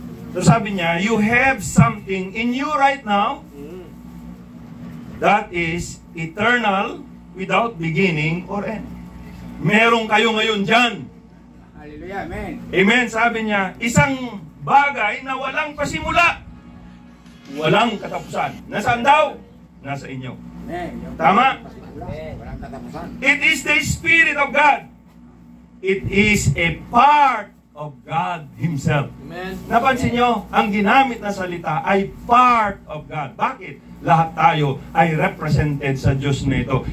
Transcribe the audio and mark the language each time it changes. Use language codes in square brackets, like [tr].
[tl] So sabi niya, [en] you have something in you right now that is eternal without beginning or end. [tl] Meron kayo ngayon dyan. Hallelujah. Amen. Amen. Sabi niya, isang bagay na walang pasimula. Walang katapusan. Nasaan daw? Nasa inyo. Amen. Tama? Walang katapusan. [en] It is the Spirit of God. It is a part of God Himself. Amen. [tl] Napansin nyo, ang ginamit na salita ay [en] part of God. [tl] Bakit? Lahat tayo ay represented sa Diyos na ito.